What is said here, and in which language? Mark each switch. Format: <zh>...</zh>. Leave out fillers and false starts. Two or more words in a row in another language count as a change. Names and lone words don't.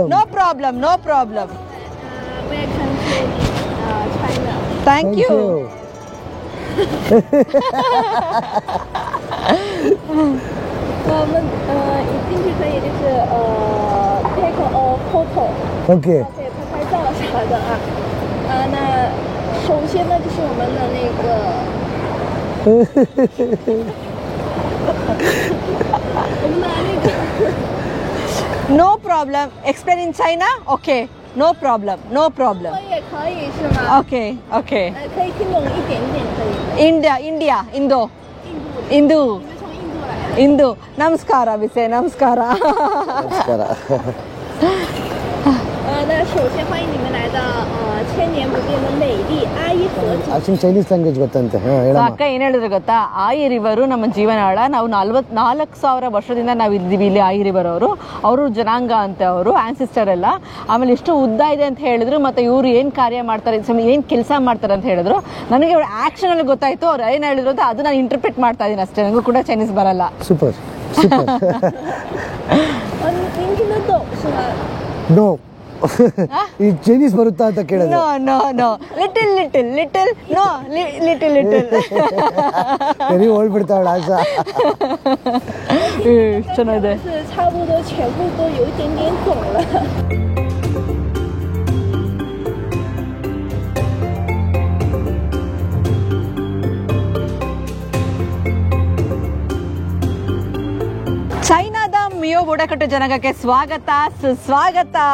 <en>No problem, no problem. Thank you. ಓಕೆ.</en> <zh>首先呢，就是我们的那个。</zh> <en>No problem. Explain in China? Okay. No problem. No problem.</en> <zh>也可以是吗</zh> <en>Okay. Okay.</en> <zh>可以听懂一点点可以。</zh> <en>India. Indo. Indu.</en> <zh>你们从印度来的。</zh> <en>Indu. Namaskara, we say namaskara.</en> <kn>ನಮಸ್ಕಾರ.</kn> <zh>那首先欢迎你们来到千年不变的美丽阿伊河景。</zh> <en>Actually Chinese language</en> <kn>ಗೊತ್ತಂತೆ. ಹೇಳಮ್ಮ. ಅಕ್ಕ ಏನ್ ಹೇಳಿದ್ರು ಗೊತ್ತಾ, ಆಯಿ ರಿವರು ನಮ್ಮ ಜೀವನಾಳ. ನಾವು 44,000 ವರ್ಷದಿಂದ ನಾವು ಇದ್ದೀವಿ ಇಲ್ಲಿ. ಆಯಿ ರಿವರ್ ಅವರು ಜನಾಂಗ ಅಂತೆ, ಅವರು ಆನ್ಸಿಸ್ಟರ್ ಎಲ್ಲ. ಆಮೇಲೆ ಎಷ್ಟು ಉದ್ದ ಇದೆ ಅಂತ ಹೇಳಿದ್ರು. ಮತ್ತೆ ಇವರು ಏನ್ ಕಾರ್ಯ ಮಾಡ್ತಾರೆ, ಏನ್ ಕೆಲಸ ಮಾಡ್ತಾರೆ ಅಂತ ಹೇಳಿದ್ರು. ನನಗೆ ಆಕ್ಷನ್ ಅಲ್ಲಿ ಗೊತ್ತಾಯ್ತು ಅವ್ರು ಏನ್ ಹೇಳಿದ್ರು ಅಂತ. ಅದು ನಾನು ಇಂಟರ್ಪ್ರಿಟ್ ಮಾಡ್ತಾ ಇದ್ದೀನಿ ಅಷ್ಟೇ. ನನಗೂ ಕೂಡ ಚೈನೀಸ್ ಬರಲ್ಲ.</kn> <en>Super super.</en> <zh>您听得懂是吗？</zh> <kn>ನೋ. ಈ ಚೈನೀಸ್ ಬರುತ್ತಾ ಅಂತ ಕೇಳಿದ್ರು.</kn> <en>No no no, little little little, no little little.</en> <kn>ಸರಿ ಹೋಗ್ಬಿಡ್ತಾವಳ ಆಶಾ. ಚೆನ್ನಾಗಿದೆ.</kn> <zh>是差不多全部都有一点点肿了。</zh> <kn>ಚೈನಾದ ಮಿಯೋ ಬುಡಕಟ್ಟು ಜನಾಂಗಕ್ಕೆ ಸ್ವಾಗತ, ಸುಸ್ವಾಗತ.</kn>